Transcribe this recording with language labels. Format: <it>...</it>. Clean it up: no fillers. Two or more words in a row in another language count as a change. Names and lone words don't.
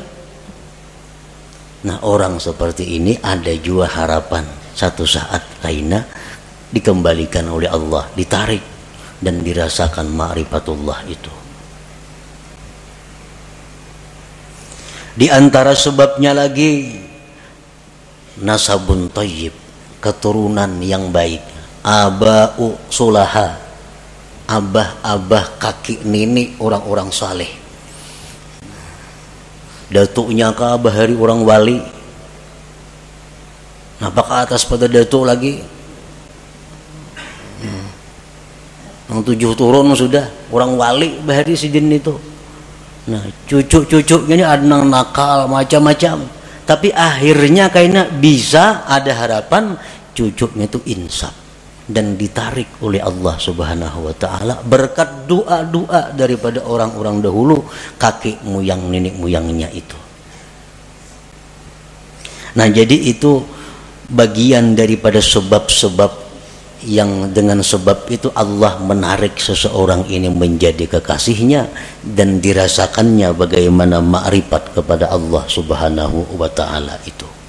<id>Nah, orang seperti ini ada juga harapan satu saat lainnya dikembalikan oleh Allah, ditarik dan dirasakan ma'rifatullah itu. Di antara sebabnya lagi,</id> <ar>nasabun thayyib,</ar> <id>keturunan yang baik,</id> <ar>aba'u sulaha,</ar> <id>abah-abah, kakek nenek orang-orang saleh.</id> <bjn>Datuknya ke abah hari orang wali. Napa ke atas pada datuk lagi? Yang 7 turun sudah orang wali bahari sidin itu.</bjn> <id>Nah, cucu-cucunya ini ada yang nakal macam-macam. Tapi akhirnya kayaknya bisa ada harapan cucunya itu insaf dan ditarik oleh Allah</id> <ar>Subhanahu wa taala</ar> <id>berkat doa-doa daripada orang-orang dahulu, kakek moyang nenek moyangnya itu. Nah, jadi itu bagian daripada sebab-sebab yang dengan sebab itu Allah menarik seseorang ini menjadi kekasihnya dan dirasakannya bagaimana makrifat kepada Allah</id> <ar>Subhanahu wa taala</ar> <id>itu.</id>